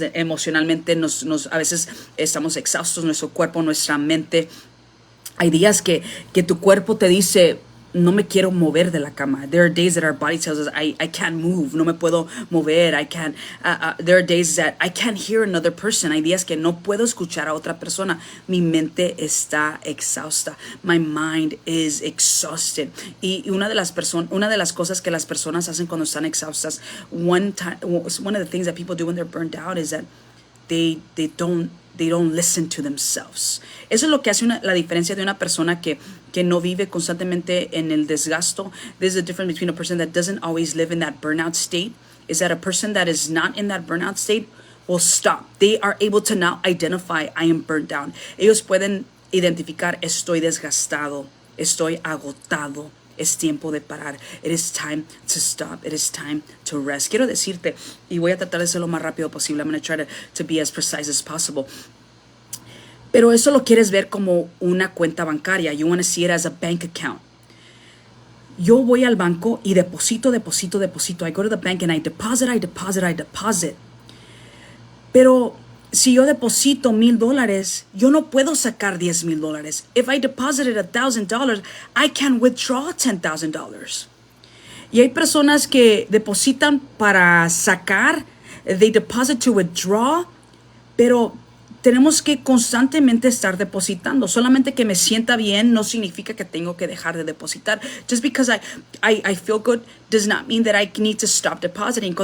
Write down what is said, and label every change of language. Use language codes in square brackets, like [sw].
[es] Emocionalmente a veces estamos exhaustos, nuestro cuerpo, nuestra mente. Hay días que tu cuerpo te dice, no me quiero mover de la cama. [en] There are days that our body tells us, I can't move, [es] no me puedo mover, [en] there are days that I can't hear another person. [es] Hay días que no puedo escuchar a otra persona. Mi mente está exhausta. [en] My mind is exhausted. [es] Y una de las cosas que las personas hacen cuando están exhaustas, [en] one of the things that people do when they're burned out is that they don't listen to themselves. [es] Eso es lo que hace la diferencia de una persona que no vive constantemente en el desgasto. [en] There's a difference between a person that doesn't always live in that burnout state, is that a person that is not in that burnout state will stop. They are able to now identify, I am burnt down. [es] Ellos pueden identificar, estoy desgastado, estoy agotado. Es tiempo de parar. [en] It is time to stop. It is time to rest. [es] Quiero decirte, y voy a tratar de ser lo más rápido posible. [en] I'm going to try to be as precise as possible. [es] Pero eso lo quieres ver como una cuenta bancaria. [en] You want to see it as a bank account. [es] Yo voy al banco y deposito. [en] I go to the bank and I deposit. [es] Pero si yo deposito $1,000, yo no puedo sacar $10,000. [en] If I deposited $1,000, I can withdraw $10,000. [es] Y hay personas que depositan para sacar, [en] they deposit to withdraw, [es] pero tenemos que constantemente estar depositando. Solamente que me sienta bien no significa que tengo que dejar de depositar. [en] Just because I feel good does not mean that I need to stop depositing.